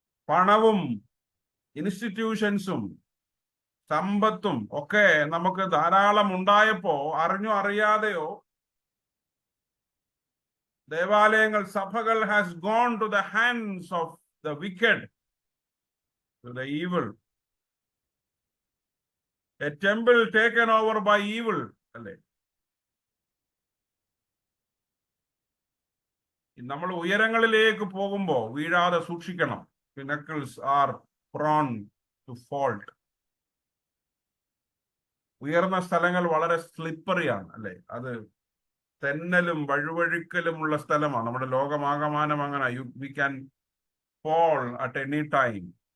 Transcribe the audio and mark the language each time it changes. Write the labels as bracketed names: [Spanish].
[Malayalam] പണവും ഇൻസ്റ്റിറ്റ്യൂഷൻസും സമ്പത്തും ഒക്കെ നമുക്ക് ധാരാളം ഉണ്ടായപ്പോ അറിഞ്ഞോ അറിയാതെയോ ദേവാലയങ്ങൾ, സഭകൾ [English] has gone to the hands of the wicked, to the evil. A temple taken over by evil, [Malayalam] അല്ലേ? നമ്മൾ ഉയരങ്ങളിലേക്ക് പോകുമ്പോൾ വീഴാതെ സൂക്ഷിക്കണം. [English] Pinnacles are prone to fault. [Malayalam] ഉയർന്ന സ്ഥലങ്ങൾ വളരെ സ്ലിപ്പറിയാണ്, അല്ലെ? അത് തെന്നലും വഴുവഴുക്കലുമുള്ള സ്ഥലമാണ്. നമ്മുടെ ലോകമാകമാനം അങ്ങനെ. [English] We can fall at any time.